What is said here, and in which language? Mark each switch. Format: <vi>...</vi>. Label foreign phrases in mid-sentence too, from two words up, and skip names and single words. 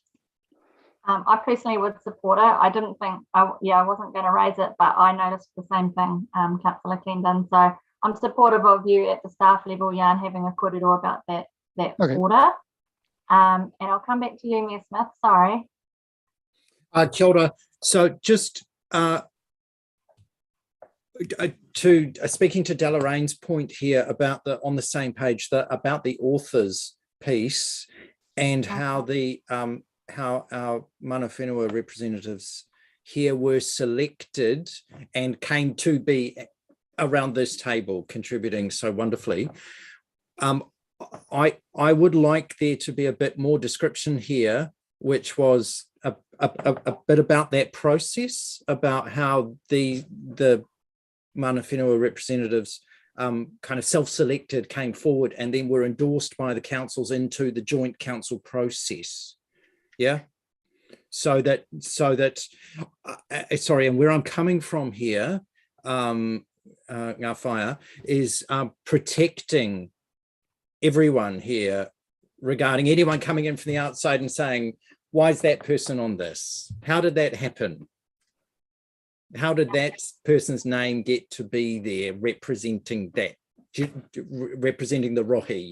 <en>I personally would support it. I didn't think, I wasn't going to raise it, but I noticed the same thing, Councillor Clendon. So I'm supportive of you at the staff level, Jan, having a korero about that Okay. order. And I'll come back to you, Mayor Smith. Sorry.</en> <mi>Kia ora.</mi> <en>So just speaking to Deloraine's point here about on the same page, about the authors piece and how how our</en> <mi>mana whenua</mi> <en>representatives here were selected and came to be around this table contributing so wonderfully. I would like there to be a bit more description here, which was a bit about that process, about how the</en> <mi>mana whenua</mi> <en>representatives kind of self-selected, came forward and then were endorsed by the councils into the joint council process. Yeah. So that sorry, and where I'm coming from here,</en> <mi>ngā whaia,</mi> <en>is protecting everyone here regarding anyone coming in from the outside and saying, why is that person on this? How did that happen? How did that person's name get to be there representing that, representing the rohi?</en>